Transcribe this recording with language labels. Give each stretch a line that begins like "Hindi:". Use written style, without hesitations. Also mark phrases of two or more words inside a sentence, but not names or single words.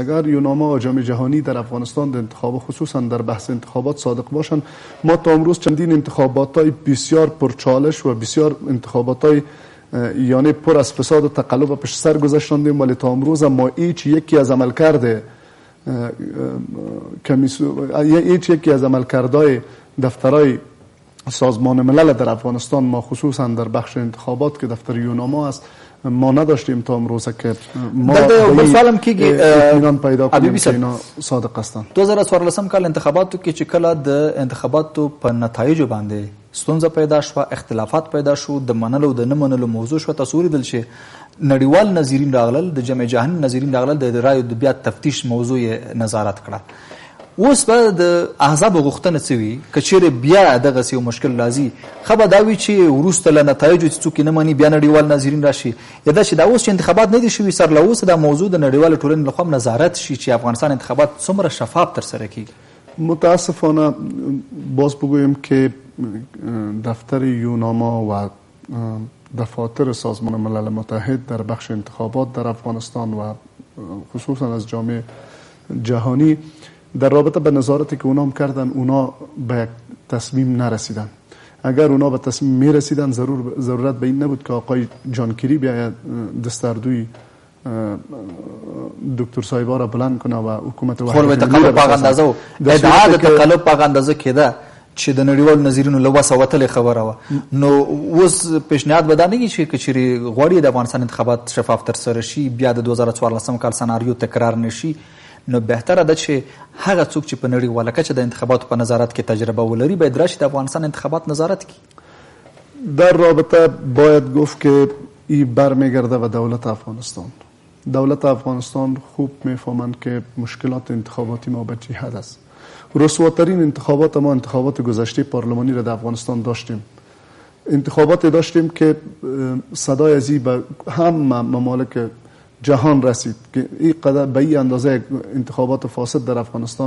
Persian: اگر یوناما و جامعه جهانی در افغانستان در انتخابات خصوصا در بحث انتخابات صادق باشند، ما تا امروز چندین انتخابات‌های بسیار پرچالش و بسیار انتخابات‌های یعنی پر از فساد و تقلب پیش سر گذاشتیم، ولی تا امروز ما یکی از عملکرد یکی از عملکردهای دفترهای سازمان ملل در افغانستان ما خصوصا در بخش انتخابات که دفتر یوناما است ما نداشتیم تا امروز که ما
Pashto: سوالم کیږي
Persian: اطمینان پیدا کنیم که اینا صادق هستند.
Pashto: 2014 کال انتخاباتو کې چې کله د انتخاباتو په نتایجو باندې ستونزه پیدا شو، اختلافات پیدا شو، د منلو د نه منلو موضوع شو، تاسو ولیدل چې نړیوال ناظرین راغلل، د جامعه جهانی ناظرین راغلل، د رایو د بیا تفتیش موضوع نظارت کړه. اوس به د احزاب غوښتنه څه وي که چیرې بیا دغسې یو مشکل راځي، ښه به دا وي چې وروسته له نتایجو چې څوک یې نه مني بیا نړیوال ناظرین راشي، یا دا چې دا اوس چې انتخابات نه دي شوي سر له اوسه دا موضوع د نړیوالې ټولنې لخوا نظارت شي چې افغانستان انتخابات څومره شفاف ترسره کیږي.
Persian: متاسفانه باز بگویم که دفتر یوناما و دفاتر سازمان ملل متحد در بخش انتخابات در افغانستان و خصوصا از جامعه جهانی در رابطه به نظارتی که اونا هم کردن اونا به تصمیم نرسیدن. اگر اونا به تصمیم می رسیدن ضرورت به این نبود که آقای جانکری بیاید دستاردوی دکتر صاحبا را بلند کنه و حکومت
Pashto: خپل به تقلب په اندازه او ادعا د تقلب په اندازه کېده چې د نړیوالو نظرینو له وسه وتلې خبره وه. نو اوس پیشنهاد به دا نه کېږي چې چیرې غواړي د افغانستان انتخابات شفاف ترسره شي، بیا د 2014 کال سناریو تکرار نشي، نو بهتره ده چې هغه څوک چې په نړیواله کچه د انتخاباتو په نظارت کې تجربه ولري باید راشي د افغانستان انتخابات نظارت کړي.
Persian: در رابطه باید گفت که این برمیگرده به دولت افغانستان. دولت افغانستان خوب میفهمند که مشکلات انتخاباتی ما به چه حد است. رسواترین انتخابات ما انتخابات گذشته پارلمانی را در افغانستان داشتیم. انتخاباتی داشتیم که صدای ازی به هم ممالک جهان رسید که این قدر به این اندازه انتخابات فاسد در افغانستان